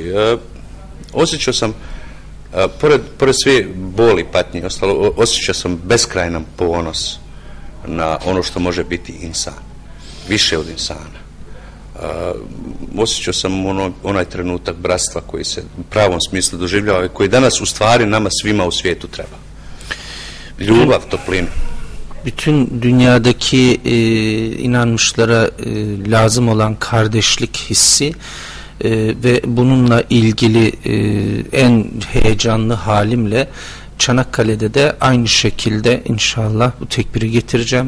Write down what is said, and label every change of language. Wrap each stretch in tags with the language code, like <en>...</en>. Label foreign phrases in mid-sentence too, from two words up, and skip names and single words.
<bs>Osjećao sam, pored sve boli, patnje i ostalo, osjećao sam beskrajan ponos na ono što može biti insan. Više od insana. Osjećao sam onaj trenutak bratstva koji se u pravom smislu doživljava i koji danas u stvari nama svima u svijetu treba. Ljubav, toplinu.</bs> <tr>Bütün dünyadaki inanmışlara lazım olan kardeşlik hissi ve bununla ilgili en heyecanlı halimle Çanakkale'de de aynı şekilde inşallah bu tekbiri getireceğim.</tr>